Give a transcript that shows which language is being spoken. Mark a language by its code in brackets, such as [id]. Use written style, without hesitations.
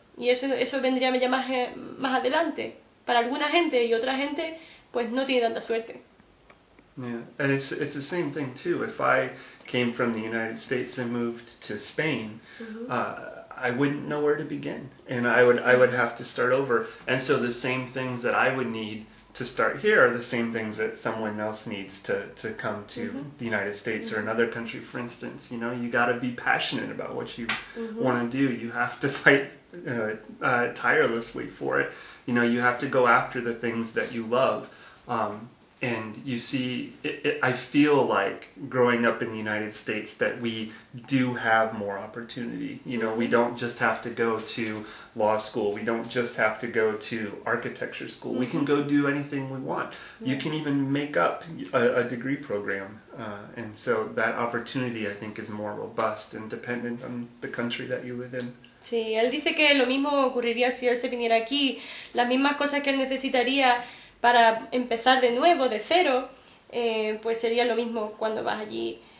[es] Y eso vendría ya más adelante para alguna gente, y otra gente pues no tiene tanta suerte. [en] Yeah, and it's the same thing too. If I came from the United States and moved to Spain, I wouldn't know where to begin, and I would have to start over. And so the same things that I would need to start here are the same things that someone else needs to come to the United States or another country. For instance, you got to be passionate about what you want to do. You have to fight tirelessly for it. You have to go after the things that you love. And you see, I feel like growing up in the United States that we do have more opportunity. We don't just have to go to law school. We don't just have to go to architecture school. We can go do anything we want. You can even make up a degree program. And so that opportunity, I think, is more robust and dependent on the country that you live in. [es] Sí, él dice que lo mismo ocurriría si él se viniera aquí. Las mismas cosas que él necesitaría para empezar de nuevo, de cero, pues sería lo mismo cuando vas allí.